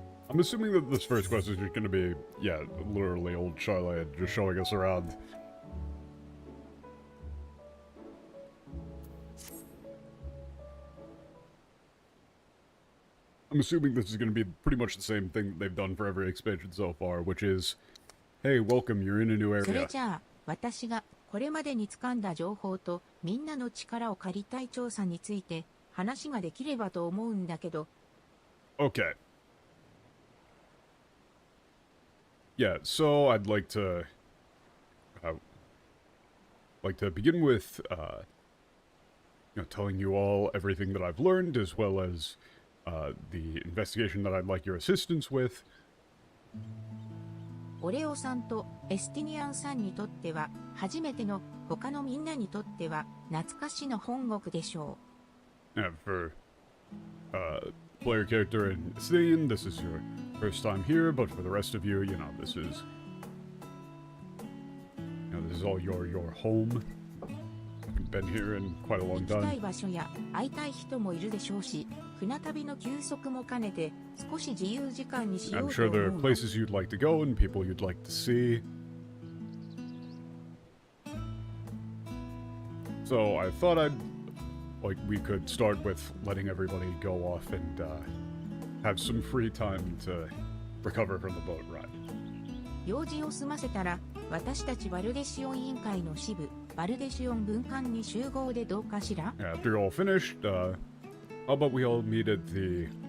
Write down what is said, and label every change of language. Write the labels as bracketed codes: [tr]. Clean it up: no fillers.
[en] I'm assuming that this first quest is just gonna be, yeah, literally old Sharlaying just showing us around. I'm assuming this is gonna be pretty much the same thing that they've done for every expansion so far, which is, hey, welcome, you're in a new area. [ja] 私がこれまでに掴んだ情報とみんなの力を借りたい調査について話ができればと思うんだけど。 [en] Okay. Yeah, so I'd like to begin with telling you all everything that I've learned, as well as the investigation that I'd like your assistance with. [ja] オレオさんとエスティニアンさんにとっては初めての、他のみんなにとっては懐かしの本国でしょう。 [en] For player character in Estinian, this is your first time here, but for the rest of you, this is all your home. You've been here in quite a long time. [ja] 行きたい場所や会いたい人もいるでしょうし、船旅の休息も兼ねて少し自由時間にしようと思う。 [en] I'm sure there are places you'd like to go and people you'd like to see. So I thought we could start with letting everybody go off and have some free time to recover from the boat ride. [ja] 用事を済ませたら、私たちバルデシオン委員会の支部、バルデシオン分館に集合でどうかしら? [en] After you're all finished, how about we all meet at the...